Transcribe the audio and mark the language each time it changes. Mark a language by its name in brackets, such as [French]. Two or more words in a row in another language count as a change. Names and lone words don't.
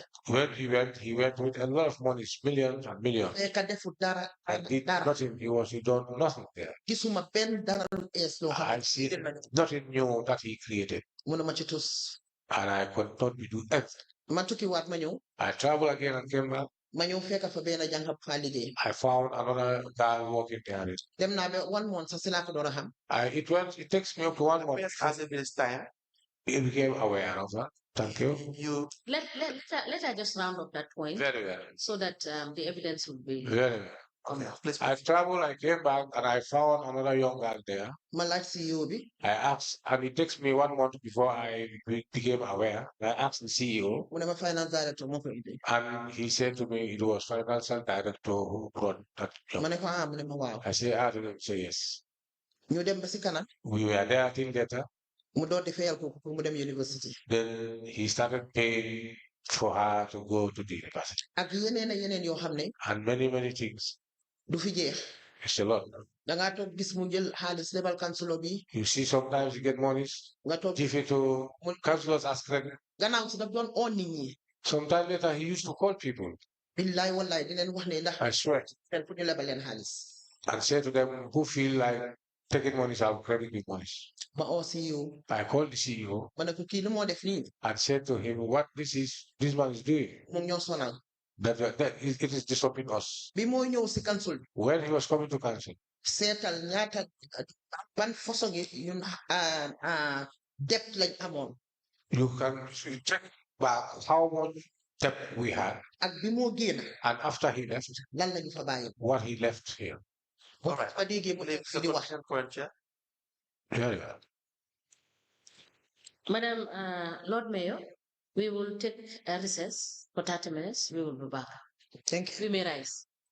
[English] When he went with a lot of money, millions and millions. [Wolof] fekk defut dara. [English] And did nothing. He done nothing there. [Wolof] gisuma benn dara lu ees loo xam [English] I see nothing new that he created. [Wolof] mënuma ci tus. [English] And I could not be doing anything. [Wolof] ma tukkiwaat ma ñëw. [English] I traveled again and came back. [Wolof] ma ñëw fekk fa benn jànq bu fa liggéey. [English] I found another guy working there. [Wolof] dem naa ba 1 month sax si laa ko door a xam. [English] It takes me up to 1 month. As of this time, you became aware of that. Thank you. Let I just round up that point. Very well. So that the evidence will be. Very well. okay, please. I traveled, I came back, and I found another young guy there. [Wolof] ma laaj CEO bi. [English] I asked, and it takes me 1 month before I became aware. I asked the CEO. [Wolof] mu ne ma [English] finance director [Wolof] moo ko indi. [English] And he said to me it was financial director who brought that job. [Wolof] ma ne ko mu ne ma waaw. [English] I to them, say yes. [Wolof] ñu dem ba si kanam. [English] We were there till later. [Wolof] mu door di fayal kooku pour mu dem university. [English] Then he started paying for her to go to the university. [Wolof] ak yeneen yoo xam ne. [English] And many things. [Wolof] du fi jeex. [English] It's a lot. [Wolof] da ngaa toog gis mu jël xaalis lebal councilor bi. [English] You see sometimes you get monies. [Wolof] nga toog [English] Give it to councilors as credit. [Wolof] gannaaw si daf doon oo nit ñi. [English] Sometime later he used to call people. [Wolof] billaay wallaay di leen wax ne ndax. [English] I swear. [Wolof] fen fu ñu lebal leen xaalis. [English] And say to them who feel like taking monies out, credit with monies. [Wolof] ma oo CEO. [English] I called the CEO. [Wolof] ma ne ko kii lu moo def nii. [English] And said to him what this man is doing. [Wolof] moom ñoo sonal. [English] that it is disturbing us. [Wolof] bi moo ñëw si council [English] When he was coming to council, [Wolof] seetal ñaata ban façon ñun debt lañ amoon [English] you can check back how much debt we had. [Wolof] ak bi moo génn [English] And after he left, [Wolof] lan lañu fa bàyyi [English] what he left here. All right. [Wolof] fa déggee mu nekk fi di wax [English] Point, Chair. Yeah. Madam Lord Mayor, we will take a recess for 30 minutes. We will be back. thank you We may rise.